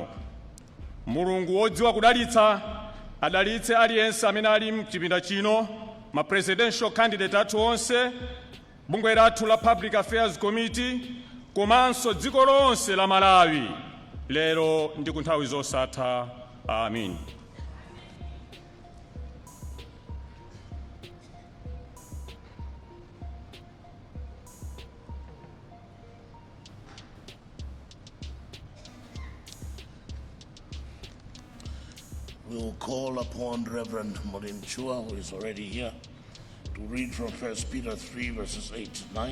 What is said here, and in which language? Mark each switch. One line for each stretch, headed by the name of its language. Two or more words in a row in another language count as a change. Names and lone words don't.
Nyanja: Mulungu wodziwa kudalitsa adalitse aliyense amene ali mchipinda chino, ma presidential candidate athu onse, bungwe lathu la Public Affairs Committee, komanso dziko lonse la Malawi lero ndi ku nthawi zosatha. Amen.
English: We will call upon Reverend Maureen Chua, who is already here, to read from 1 Peter 3, verses 8 to 9.